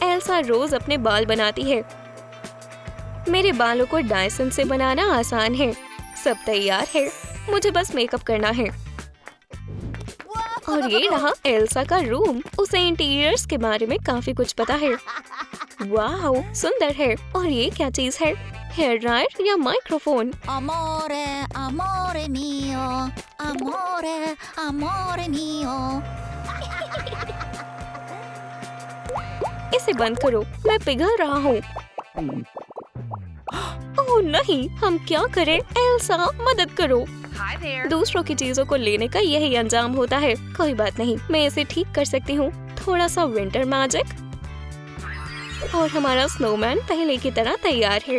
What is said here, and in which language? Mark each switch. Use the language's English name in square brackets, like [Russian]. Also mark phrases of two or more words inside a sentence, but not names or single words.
[Hindi] एल्सा रोज अपने बाल बनाती है। मेरे बालों को डायसन से बनाना आसान है। सब तैयार है, मुझे बस मेकअप करना है। और ये रहा एल्सा का रूम। उसे इंटीरियर्स के बारे में काफी कुछ पता है। वाह, सुंदर है। और ये क्या चीज है? [English] hair dryer या microphone? [Italian] Amore, amore mio, amore, amore mio. [Hindi] इसे बंद करो, मैं पिघल रहा हूँ। ओह नहीं, हम क्या करें? एल्सा, मदद करो। दूसरों की चीजों को लेने का यही अंजाम होता है। कोई बात नहीं, मैं इसे ठीक कर सकती हूँ। थोड़ा सा [English] winter magic [Hindi] और हमारा स्नोमैन पहले की तरह तैयार है।